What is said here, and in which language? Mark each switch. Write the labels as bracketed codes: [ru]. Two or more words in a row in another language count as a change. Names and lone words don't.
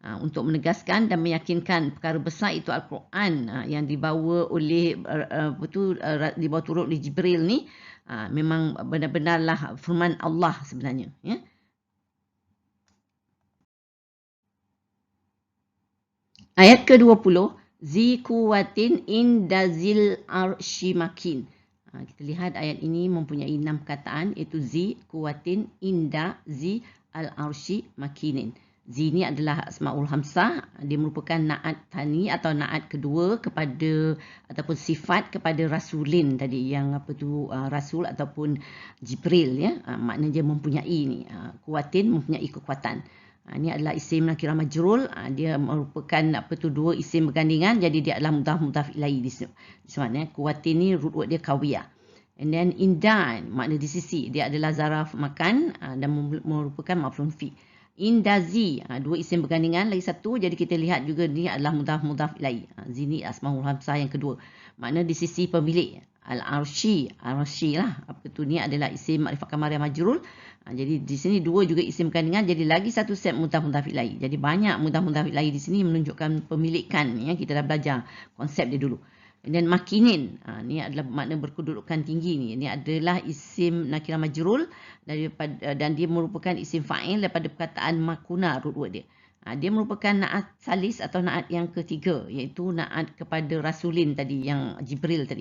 [ms] untuk menegaskan dan meyakinkan perkara besar itu Al-Quran yang dibawa oleh dibawa turut oleh Jibril ni memang benar-benarlah firman Allah sebenarnya, ya. Ayat ke-20, [ar] ذي قوة عند ذي العرش مكين. [ms] Kita lihat ayat ini mempunyai 6 perkataan, iaitu [ar] ذي قوة عند ذي العرش مكين. [ms] Zi ni adalah [ar] الأسماء الخمسة, [ms] dia merupakan [ar] نعت ثاني [ms] atau naat kedua kepada ataupun sifat kepada rasulin tadi, yang rasul ataupun Jibril, ya. Maknanya dia mempunyai ni, kuwatin mempunyai kekuatan. Ini adalah isim nakirah majrul, dia merupakan dua isim bergandingan, jadi dia adalah mudhaf ilaih di sini. Kuwatin ni root word dia kawiyah. [en] And then [ms] inda makna di sisi, dia adalah [ar] ظرف مكان [ms] dan merupakan [ar] مفعول فيه. [ms] Indazi, dua isim bergandingan, lagi satu, jadi kita lihat juga ni adalah mudhaf ilaih. Zi ni [ar] الأسماء الخمسة [ms] yang kedua, makna di sisi pemilik. Al-arsy lah, ni adalah isim makrifat kamar yang majrul. Jadi di sini dua juga isim bergandingan, jadi lagi satu set mudhaf ilaih. Jadi banyak mudhaf ilaih di sini menunjukkan pemilikan, ya. Kita dah belajar konsep dia dulu. Dan makinin, ni adalah makna berkedudukan tinggi ni. Ini adalah isim nakirah majrul dan dia merupakan isim fa'il daripada perkataan makuna, root word dia. Dia merupakan [ar] نعت ثالث [ms] atau naat yang ketiga, iaitu naat kepada rasulin tadi, yang Jibril tadi.